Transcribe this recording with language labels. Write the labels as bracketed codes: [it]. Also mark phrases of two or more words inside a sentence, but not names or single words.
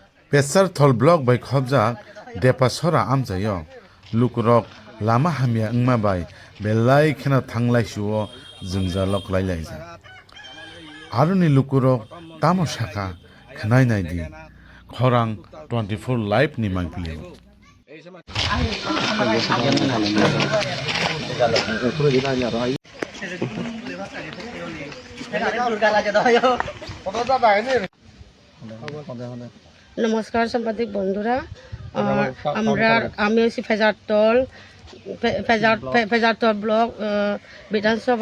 [trp] Pesar thol blok bai khobjak depa sora amjayo lukrok lama hamya ngma bai belai khena thanglai suo jungjalok lailai ja aruni lukurok tamo saka khnai nai di khorang 24 live ni mangpili [bn] নমস্কার সাংবাদিক বন্ধুরা, আমি হচ্ছি ফেজারতল ব্লক বিধানসভা।